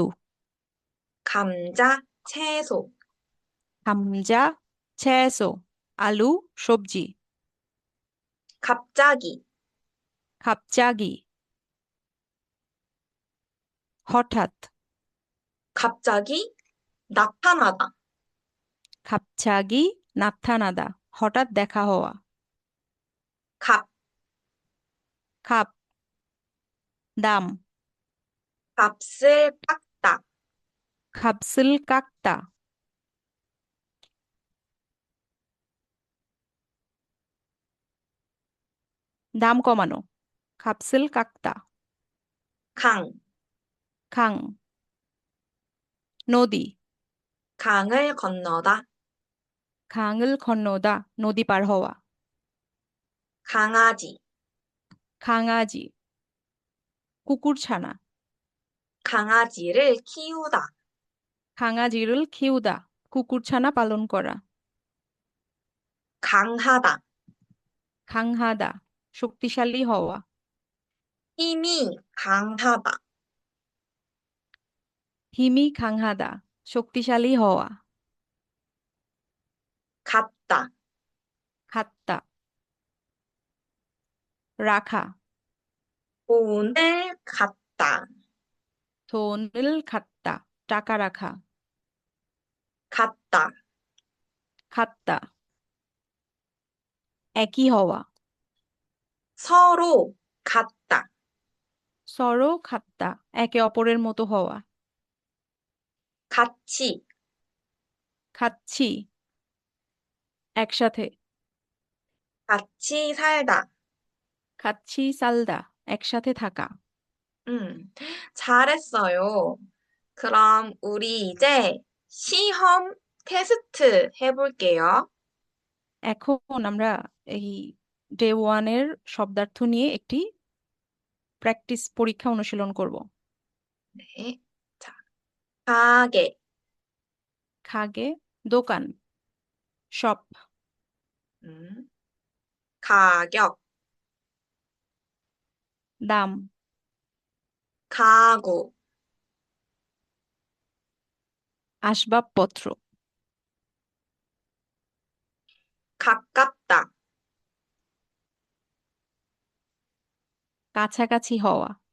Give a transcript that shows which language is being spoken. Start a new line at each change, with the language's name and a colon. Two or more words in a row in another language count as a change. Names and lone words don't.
Korean: 감자. 채소. 감자, 채소,
Bangla: আলু, সবজি।
Korean: 갑자기.
Bangla: 갑자기, হঠাৎ।
Korean: 갑자기 나타나다. 갑자기 나타나다,
Bangla: হঠাৎ দেখা হওয়া।
Korean: 갑.
Bangla: খাপ, দাম।
Korean: 값을 깎다. 값을 깎다,
Bangla: দাম কমানো।
Korean: 값을 깎다। 강.
Bangla: 강, নদী।
Korean: 강을 건너다. 강을 건너다,
Bangla: নদী পার হওয়া।
Korean: 강아지.
Bangla: 강아지, কুকুরছানা।
Korean: 강아지를 키우다. 강아지를 키우다,
Bangla: কুকুরছানা পালন করা।
Korean: 강하다. 강하다,
Bangla: শক্তিশালী হওয়া।
Korean: 힘이 강하다. 힘이 강하다,
Bangla: শক্তিশালী হওয়া।
Korean: 갖다.
Bangla: 갖다, রাখা।
Korean: 돈을 갖다. 돈을 갖다,
Bangla: টাকা রাখা।
Korean: 갖다. 갖다,
Bangla: একই হওয়া।
Korean: 서로 같다. 서로 같다,
Bangla: একে অপরের মতো হওয়া।
Korean: 같이.
Bangla: খাচ্ছি, একসাথে।
Korean: 같이 살다. 같이 살다,
Bangla: একসাথে থাকা।
Korean: 잘했어요. 그럼 우리 이제 시험 테스트 해볼게요.
Bangla: এখন আমরা এই
English: day one's
Bangla: শব্দার্থ নিয়ে একটি প্র্যাকটিস পরীক্ষা অনুশীলন করব।
Korean: 네. 자, 가게,
Bangla: খাগে দোকান, শপ,
Korean: 음, 가격,
Bangla: দাম,
Korean: 가구,
Bangla: আসবাবপত্র,
Korean: 가깝다,
Bangla: কাছাকাছি হওয়া,